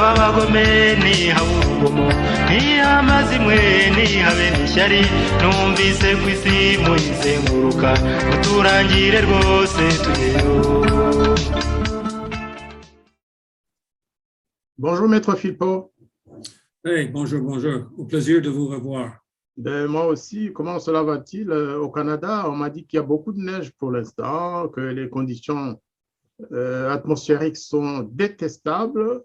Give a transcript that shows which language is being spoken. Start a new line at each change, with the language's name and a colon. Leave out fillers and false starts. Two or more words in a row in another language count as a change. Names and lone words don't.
Kinyarwanda: abagome ntihabe urugomo ntihamaze imwe ntihabe n'ishyari numvise ku isi muyizenguruka uturangire rwose tugeyo.
French: Bonjour Maître Philpot. Hey, bonjour, bonjour. Au plaisir de vous revoir. Moi aussi, comment cela va-t-il au Canada? On m'a dit qu'il y a beaucoup de neige pour l'instant, que les conditions atmosphériques sont détestables.